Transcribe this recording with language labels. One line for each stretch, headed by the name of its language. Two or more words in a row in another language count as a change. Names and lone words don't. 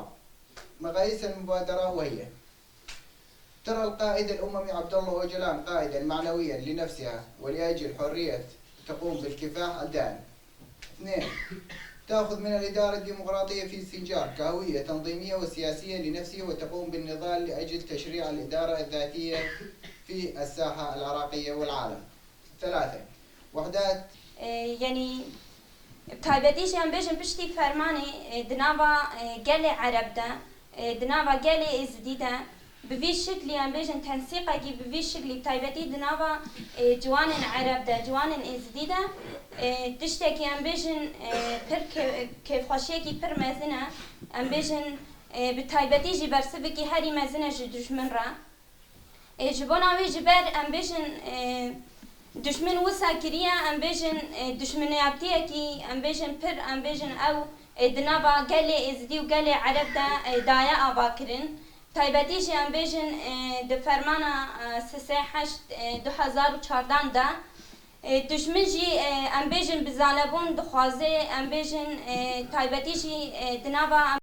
Arabic: مقاييس المبادرة وهي: ترى القائد الأممي عبد الله أوجلان قائدا معنويا لنفسها ولأجل حرية تقوم بالكفاح الدائم. 2. تأخذ من الإدارة الديمقراطية في سنجار كهوية تنظيمية وسياسية لنفسه، وتقوم بالنضال لأجل تشريع الإدارة الذاتية في الساحة العراقية والعالم. 3. وحدات
Kurdish: يعني تایبەتیش یان بێژن پشتی فەرمانی دناوا گەلێ عەرەبدا دناوا گەلێ ئێزدیدا بڤی شکلی یان بێژن تەنسیقێکی بڤی شکلی تایبەتی دناوا جوانن عەرەبدا جوانن ئێزدیدا تشتێکی یان بێژن پڕ کێفخۆشیەکی پڕ مەزنە ئەم بێژن bi taybetî jî bersivekî herî mezin e ji dijmin re ji bo navê ji ber em bêjin düşmin wisa kiriye em bêjin düşminiyatiyekî em bêjin pir em bêjin ew di nava gelê êzidî û gelê ereb de daye avakirin taybetî jî em bêjin di fermana 3/8/2014 de düşmin jî em bêjin bi zalebûn dixwaze em bêjin taybetî jî di nava